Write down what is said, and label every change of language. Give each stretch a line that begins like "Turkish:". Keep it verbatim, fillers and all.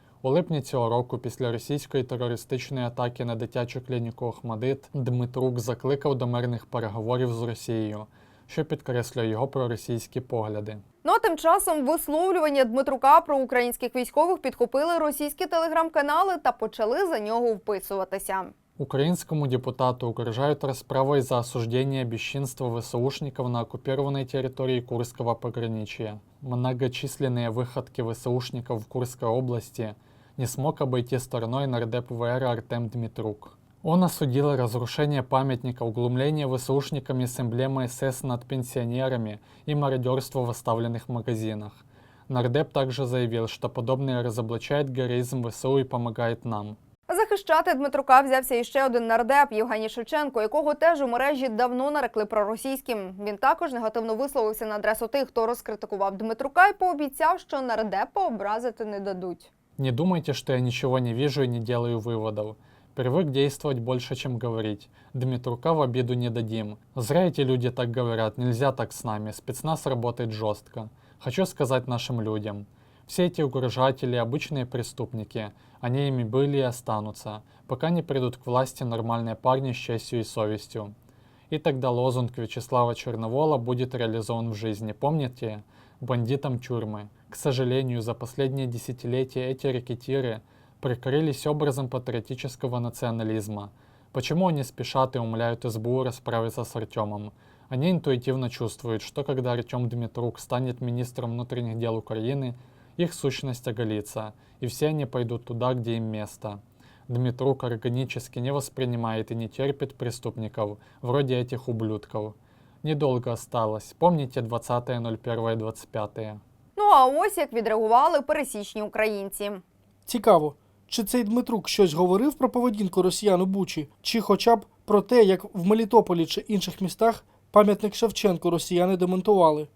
Ukrainian: У липні цього року, після російської терористичної атаки на дитячу клініку «Охмадит», Дмитрук закликав до мирних переговорів з Росією, що підкреслює його проросійські погляди. Ну а тим часом висловлювання Дмитрука про українських військових підхопили російські телеграм-канали та почали за нього вписуватися.
Russian: Украинскому депутату угрожают расправой за осуждение бесчинства ВСУшников на оккупированной территории Курского пограничья. Многочисленные выходки ВСУшников в Курской области не смог обойти стороной нардеп ВР Артем Дмитрук. Он осудил разрушение памятника, углумление ВСУшниками с эмблемой СС над пенсионерами и мародерство в оставленных магазинах. Нардеп также заявил, что подобное разоблачает героизм ВСУ и помогает нам. Захищати Дмитрука взявся іще один нардеп Євгеній Шевченко, якого теж у мережі давно нарекли проросійським. Він також негативно висловився на адресу тих, хто розкритикував Дмитрука і пообіцяв, що нардепа образити не дадуть. «Не думайте, что я ничего не вижу и не делаю выводов. Привык действовать больше, чем говорить. Дмитрука в обиду не дадим. Зря эти люди так говорят, нельзя так с нами. Спецназ работает жестко. Хочу сказать нашим людям». Все эти угрожатели – обычные преступники. Они ими были и останутся, пока не придут к власти нормальные парни с честью и совестью. И тогда лозунг Вячеслава Черновола будет реализован в жизни. Помните? Бандитам тюрьмы. К сожалению, за последние десятилетия эти рэкетиры прикрылись образом патриотического национализма. Почему они спешат и умоляют СБУ расправиться с Артемом? Они интуитивно чувствуют, что когда Артем Дмитрук станет министром внутренних дел Украины, их сущность оголится, и все они пойдут туда, где им место. Дмитрук органически не воспринимает и не терпит преступников, вроде этих ублюдков. Недолго осталось. Помните
Ukrainian: двадцятого першого двадцять п'ятого. Ну а ось як відреагували пересічні українці. Цікаво, чи цей Дмитрук щось говорив про поведінку росіян у Бучі, чи хоча б про те, як в Мелітополі чи інших містах пам'ятник Шевченку росіяни демонтували.